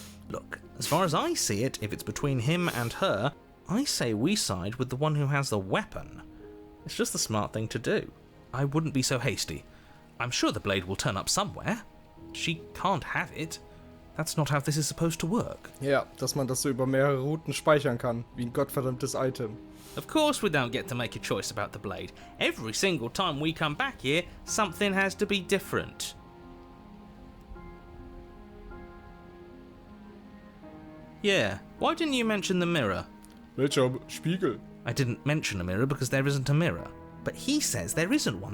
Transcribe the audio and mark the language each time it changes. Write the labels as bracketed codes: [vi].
[en] Look, as far as I see it, if it's between him and her, I say we side with the one who has the weapon. It's just the smart thing to do. I wouldn't be so hasty. I'm sure the blade will turn up somewhere. She can't have it. That's not how this is supposed to work. [de] Ja, dass man das so über mehrere Routen speichern kann, wie ein gottverdammtes Item. [en] Of course we don't get to make a choice about the blade. Every single time we come back here, something has to be different. Yeah, why didn't you mention the mirror? [de] Welcher Spiegel? [en] I didn't mention a mirror because there isn't a mirror. But he says there isn't one.